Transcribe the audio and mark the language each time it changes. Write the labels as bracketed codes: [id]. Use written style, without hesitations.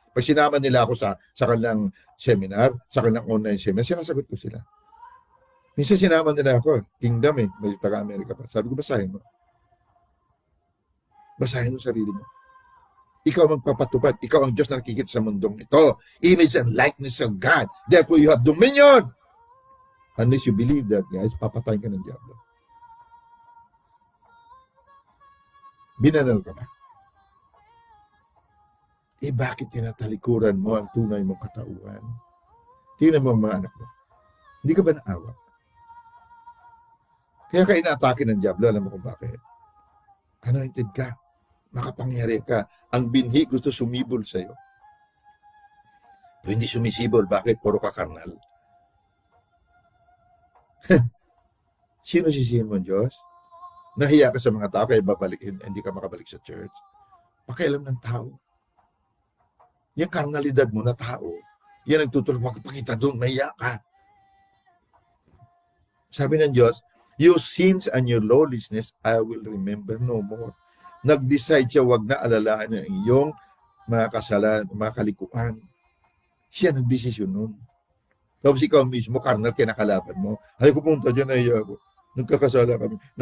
[tl] Pag sinama nila ako sa kanilang seminar, sa kanilang online seminar, sinasagot ko sila. Minsan sinama nila ako, kingdom may taga-Amerika pa. Sabi ko, basahin mo. Basahin mo sarili mo. Ikaw magpapatupad. Ikaw ang Diyos na nakikita sa mundong ito. [en] Image and likeness of God. Therefore, you have dominion. Unless you believe that, guys, [tl] papatayin ka ng diablo. Binanal ka ba? Bakit tinatalikuran mo ang tunay mong katauhan? Tingnan mo ang mga anak mo. Hindi ka ba naawa? Kaya ka inaatake ng diablo, alam mo kung bakit? Anointed ka. makapangyari ka. Ang binhi gusto sumibol sa'yo. Pero hindi sumisibol. Bakit? Puro ka karnal. Sino sisihin mo, Diyos? Nahiya ka sa mga tao, kaya hindi ka makabalik sa church. Pakialam ng tao. Yung karnalidad mo na tao, yan nagtutulog, huwag pakita doon, nahiya ka. Sabi ng Diyos, [en] your sins and your lawlessness, I will remember no more. [tl] Nag-decide siya, wag na alalahan ng iyong mga kasalanan, mga kalikuan. Siya nagdesisyon nun. Tapos ikaw mismo, karnal, kinakalaban mo. Ay, pupunta dyan, nahiya ako. Nagkakasala kami.